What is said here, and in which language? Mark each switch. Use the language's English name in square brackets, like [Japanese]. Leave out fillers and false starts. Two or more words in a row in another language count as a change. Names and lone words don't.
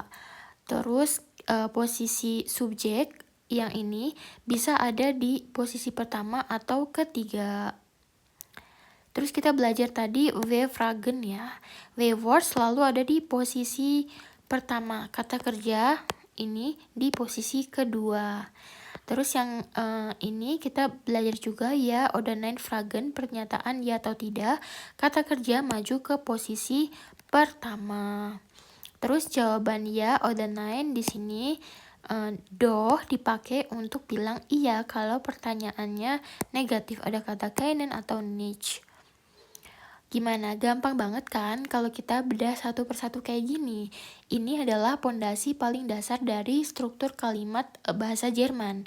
[Indonesian] Terus posisi subjek yang ini bisa ada di posisi pertama atau ketiga. Terus kita belajar tadi V-fragen ya. V-word selalu ada di posisi pertama. Kata kerja ini di posisi kedua. Terus yang ini kita belajar juga ya, [German] oder nein fragen, [Indonesian] pernyataan ya atau tidak. Kata kerja maju ke posisi pertama. Terus jawaban [German] ya oder nein [Indonesian] di sini doh dipakai untuk bilang iya kalau pertanyaannya negatif, ada kata keinen atau nicht. Gimana? Gampang banget kan kalau kita bedah satu persatu kayak gini. Ini adalah pondasi paling dasar dari struktur kalimat bahasa Jerman.